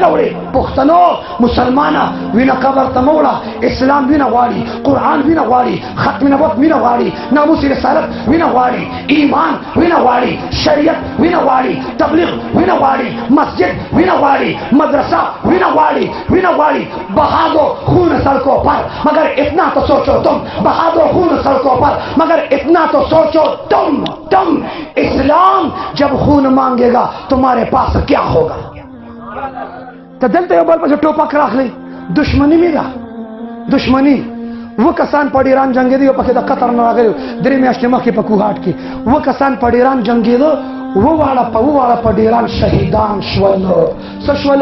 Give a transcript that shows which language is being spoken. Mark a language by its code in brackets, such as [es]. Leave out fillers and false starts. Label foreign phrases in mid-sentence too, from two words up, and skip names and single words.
[ps] ده وړې پښتنو مسلمانه وینه قبر ته مه وړه اسلام وینه غواړي قرآن وینه غواړي ختم نبوت وینه غواړي ناموس رسالت وینه غواړي ایمان وینه غواړي شریعت وینه غواړي تبلیغ وینه غواړي مسجد وینه غواړي مدرسہ وینه غواړي [ur] بہا دو خون سڑکوں پر مگر اتنا تو سوچو تم بہا دو خون سڑکوں پر مگر اتنا تو سوچو تم اسلام جب خون مانگے گا تمہارے پاس کیا ہوگا [ps] ته دلته یو بل پسې ټوپک راخلی دشمني مې ده دشمني و کسان په ډیران جنګېدي او پکې د قطر نه راغلي 3 میاشتې مخکې په کوهاټ کې و کسان په ډیران جنګېدو وواړه په ډیران شهیدان شول څه